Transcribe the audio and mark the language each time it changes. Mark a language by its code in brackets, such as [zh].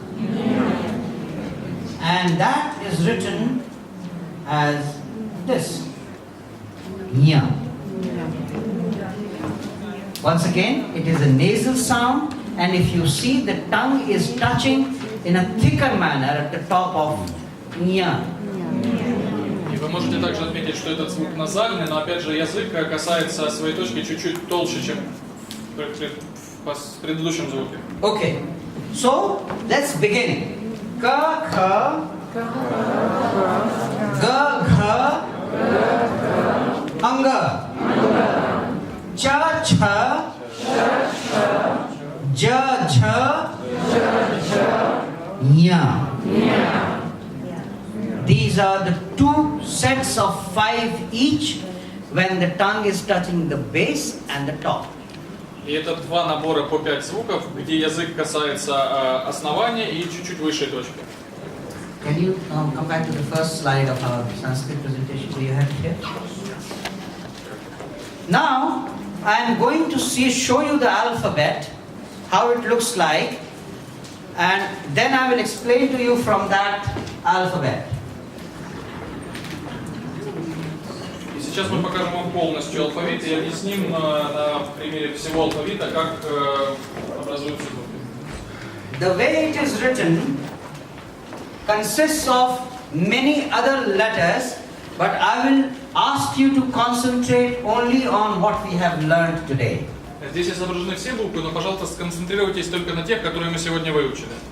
[en] And that is written as this. Ya. Once again, it is a nasal sound, and if you see, the tongue is touching in a thicker manner at the top of nya. [ru] И вы можете также отметить, что этот звук назальный, но опять же язык касается своей точки чуть-чуть толще, чем в предыдущем звуке. [en] Okay, so let's begin. Ka, kha, ga, gha, anga. Cha, cha, ja, ja, nya. These are the two sets of 5 each when the tongue is touching the base and the top. [ru] И это два набора по 5 звуков, где язык касается основания и чуть-чуть высшей точки. [en] Can you come back to the first slide of our Sanskrit presentation? Do you have it here? Now, I am going to show you the alphabet, how it looks like, and then I will explain to you from that alphabet. [ru] И сейчас мы покажем вам полностью алфавит и объясним на примере всего алфавита, как образуются звуки. [en] The way it is written consists of many other letters, but I will ask you to concentrate only on what we have learned today. [ru] Здесь изображены все буквы, но, пожалуйста, сконцентрируйтесь только на тех, которые мы сегодня выучили.